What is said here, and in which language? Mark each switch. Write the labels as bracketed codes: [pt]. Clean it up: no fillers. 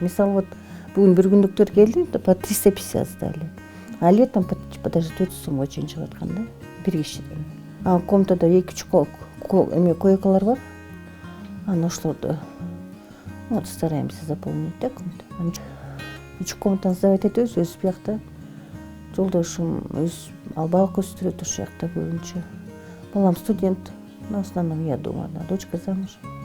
[ky] Мисалы бүгүн бир күндүктөр келди, [ru] по 350 сдали. А летом даже [ky] 400 сомго чейин чыгып аткан да, бир кишиден. Комнатада 2 койкалар бар. [ru] Ошолорду стараемся заполнить да комнату. [ky] 3 комнатаны сдавать этебиз, өз биякта. Жолдошум өз балык өстүрөт ошол жакта көбүнчө. Балам студент, [ru] в основном я дома, дочка замуж.